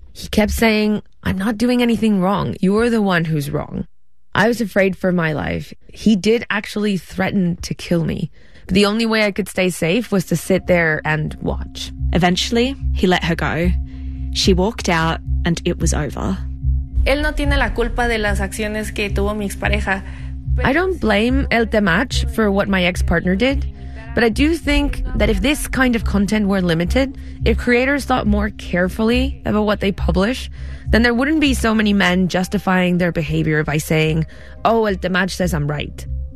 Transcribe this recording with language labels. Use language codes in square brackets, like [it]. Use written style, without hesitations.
[en] He kept saying, "I'm not doing anything wrong. You're the one who's wrong." I was afraid for my life. He did actually threaten to kill me. The only way I could stay safe was to sit there and watch. Eventually, he let her go. She walked out, and it was over. [es] Él no tiene la culpa de las acciones que tuvo mi expareja. [en] I don't blame El Temach for what my ex-partner did, but I do think that if this kind of content were limited, if creators thought more carefully about what they publish, then there wouldn't be so many men justifying their behavior by saying, "Oh, El Temach says I'm right."